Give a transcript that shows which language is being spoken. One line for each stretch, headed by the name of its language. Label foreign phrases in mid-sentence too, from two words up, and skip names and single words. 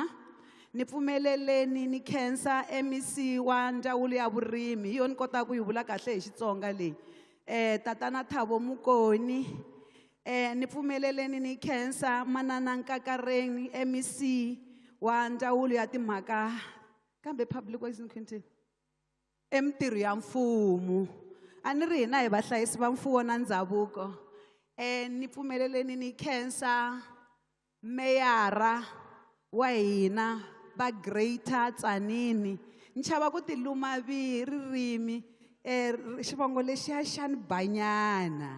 Tsonga: Ni pfumeleleni ni khensa MEC wa ndzawulo ya vurimi, yo ni kota ku yi vula kahle hi Xitsonga leyi. Tatana Thabo Mukoni. Ni pfumeleleni ni khensa manana Nkakareni, MEC wa ndzawulo ya timhaka kambe
English: public works and content.
Tsonga: Mintirho ya mfumo. A ni ri hina hi vahlayisi va mfumo na ndhavuko. Ni pfumeleleni ni khensa meyara wa hina va Greater Tzaneen. Ni chava ku ti luma ririmi xivongo lexiya xa ni banyana.